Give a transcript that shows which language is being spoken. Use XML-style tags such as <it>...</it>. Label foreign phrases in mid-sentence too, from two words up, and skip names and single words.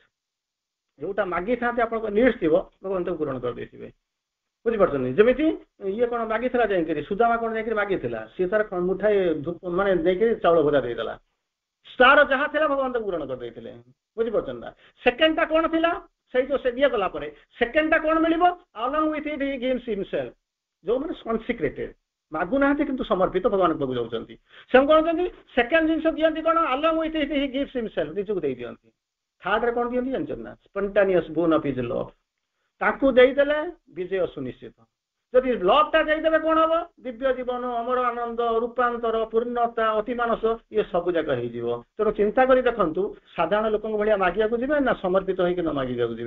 <or>ଯୋଉଟା ମାଗିଥାନ୍ତି ଆପଣଙ୍କ ନିଡ୍ସ ଥିବ, ଭଗବାନ ତାକୁ ପୂରଣ କରିଦେଇଥିବେ। ବୁଝିପାରୁଛନ୍ତି? ଯେମିତି ଇଏ କଣ ମାଗିଥିଲା ଯାଇକରି, ସୁଦାମା କଣ ଯାଇକରି ମାଗିଥିଲା, ସିଏ ତାର ମୁଠାଏ ମାନେ ନେଇକରି ଚାଉଳ ଭଜା ଦେଇଦେଲା। ତାର ଯାହା ଥିଲା ଭଗବାନ ତାକୁ ପୂରଣ କରିଦେଇଥିଲେ। ବୁଝିପାରୁଛନ୍ତି ନା? ସେକେଣ୍ଡଟା କଣ ଥିଲା? ସେଇ ଯୋଉ ସେ ଇଏ କଲା ପରେ ସେକେଣ୍ଡଟା କଣ ମିଳିବ?</or> <en>along with it he gives himself।</en> <or>ଯୋଉମାନେ କନସିକ୍ରେଟେଡ୍ ମାଗୁନାହାନ୍ତି କିନ୍ତୁ ସମର୍ପିତ ଭଗବାନଙ୍କ ପାଖକୁ ଯାଉଛନ୍ତି, ସେ କଣ କରନ୍ତି? ସେକେଣ୍ଡ ଜିନିଷ ଦିଅନ୍ତି କଣ?</or> <en>along with it he gives himself,</en> <or>ନିଜକୁ ଦେଇ ଦିଅନ୍ତି। ଥାର୍ଡରେ କଣ ଦିଅନ୍ତି ଜାଣିଛନ୍ତି ନା?</or> <en>spontaneous born of his love.</en> <or>ତାଙ୍କୁ ଦେଇଦେଲେ ବିଜୟ ସୁନିଶ୍ଚିତ। ଯଦି ଲଭଟା ଦେଇଦେବେ କଣ ହବ? ଦିବ୍ୟ ଜୀବନ, ଅମର ଆନନ୍ଦ, ରୂପାନ୍ତର, ପୂର୍ଣ୍ଣତା, ଅତିମାନସ, ଇଏ ସବୁ ଯାକ ହେଇଯିବ। ତେଣୁ ଚିନ୍ତା କରି ଦେଖନ୍ତୁ, ସାଧାରଣ ଲୋକଙ୍କ ଭଳିଆ ମାଗିବାକୁ ଯିବେ ନା ସମର୍ପିତ ହେଇକି ନ ମାଗିବାକୁ ଯିବେ?</or>